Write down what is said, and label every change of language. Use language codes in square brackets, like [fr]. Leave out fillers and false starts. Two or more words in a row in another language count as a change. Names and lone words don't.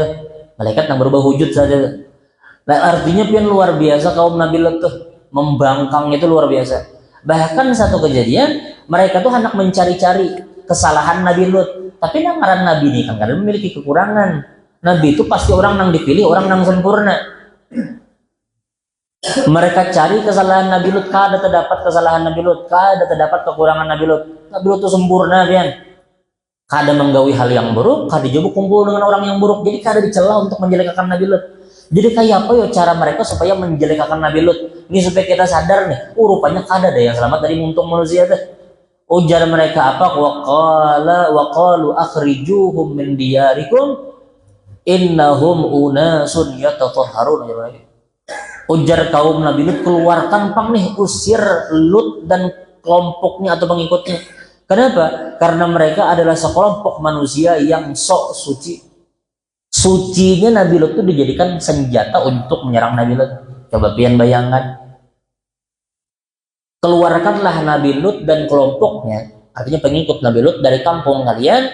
[bjn] Malaikat yang berubah wujud saja. Nah, artinya pian luar biasa kaum Nabi Lot tuh, membangkang itu luar biasa. Bahkan satu kejadian mereka tuh hendak mencari-cari kesalahan Nabi Lot. Tapi ngaran Nabi ini kan kadang memiliki kekurangan. Nabi itu pasti orang yang dipilih, orang yang sempurna. Mereka cari kesalahan Nabi Lut, kada terdapat kesalahan Nabi Lut, kada terdapat kekurangan Nabi Lut. Nabi Lut itu sempurna, pian. Kada menggawi hal yang buruk, kada juga kumpul dengan orang yang buruk. Jadi kada dicela untuk menjelekkan Nabi Lut. Jadi kayak apa ya cara mereka supaya menjelekkan Nabi Lut? Ini supaya kita sadar nih, rupanya kada ada yang selamat dari muntung manusia teh. Ujar mereka apa? [ar] وقالوا أخرجوهم من دياركم إنهم أناس يتطهرون. [bjn] Ujar kaum Nabi Lut, keluarkan pang nih, usir Lut dan kelompoknya atau pengikutnya. Kenapa? Karena mereka adalah sekelompok manusia yang sok suci. Sucinya Nabi Lut itu dijadikan senjata untuk menyerang Nabi Lut. Coba pian bayangkan. Keluarkanlah Nabi Lut dan kelompoknya, artinya pengikut Nabi Lut dari kampung kalian.